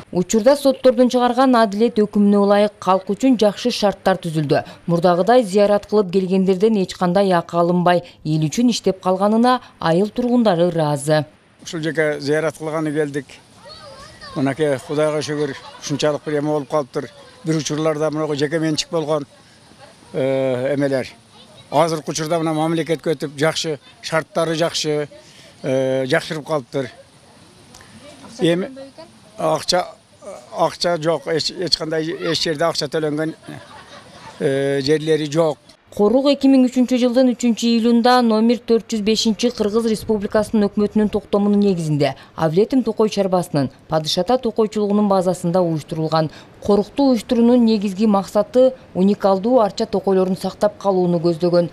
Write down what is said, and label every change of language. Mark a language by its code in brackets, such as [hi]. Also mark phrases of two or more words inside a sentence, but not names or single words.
[ky] Учурда соттордун чыгарган адилет өкүмүнө ылайык калк үчүн жакшы шарттар түзүлдү. Мурдагыдай зыярат кылып келгендерден эч кандай акы алынбай, эл үчүн иштеп калганына айыл тургундары ыраазы. Ушул жерге зыярат кылганы келдик. Мынакей Кудайга шүгүр, ушунчалык бир эме болуп калыптыр. Бир учурларда мына жеке менчик болгон эмелер. Азыркы учурда мына мамлекетке өтүп жакшы, шарттары жакшы, жакшырып калыптыр. Акча жок, хич кандай эш йерде акча төлөнгөн йерлери жок. Корук 2003 жылдын 3-июлунда номер 405 Кыргыз Республикасынын өкмөтүнүн токтомунун негизинде Авлетим Токой чарбасынын Падыш ата токойчулугунун базасында уюштурулган. Корукту уюштуруунун негизги максаты уникалдуу арча токойлорун сактап калууну көздөгөн.